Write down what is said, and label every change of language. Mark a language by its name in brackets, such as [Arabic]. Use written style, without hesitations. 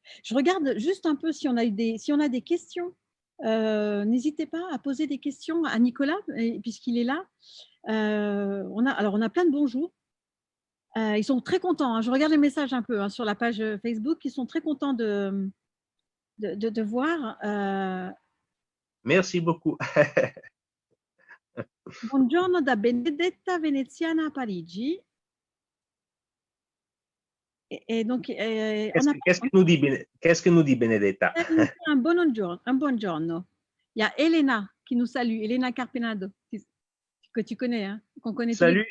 [French] Je regarde juste un peu si on a des questions. N'hésitez pas à poser des questions à Nicolas, puisqu'il est là. On a plein de bonjours. Ils sont très contents. Hein. Je regarde les messages un peu hein, sur la page Facebook. Ils sont très contents de voir. Merci beaucoup. [Italian] Buongiorno da Benedetta Veneziana a Parigi. [French] Et donc, Qu'est-ce que nous dit Benedetta? un buongiorno. Il y a Elena qui nous salue, Elena Carpenado, que tu connais, hein, qu'on connaît tous les deux.